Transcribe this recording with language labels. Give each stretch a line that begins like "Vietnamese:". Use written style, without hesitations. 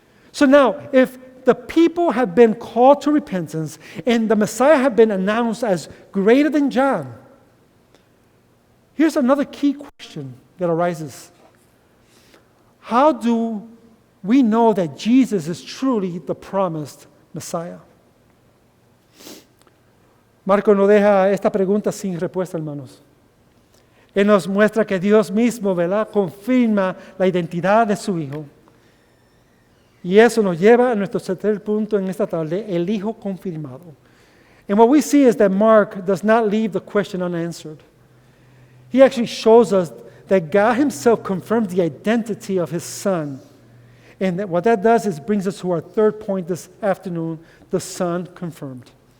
English: So now, if the people have been called to repentance and the Messiah have been announced as greater than John, here's another key question that arises. How do we know that Jesus is truly the promised Messiah?
Spanish: Marco no deja esta pregunta sin respuesta, hermanos. Él nos muestra que Dios mismo, ¿verdad?, confirma la identidad de su Hijo. Y eso nos lleva a nuestro tercer punto en esta tarde, el Hijo confirmado.
English: And what we see is that Mark does not leave the question unanswered. He actually shows us that God Himself confirms the identity of His Son. And that what that does is brings us to our third point this afternoon, the Son confirmed.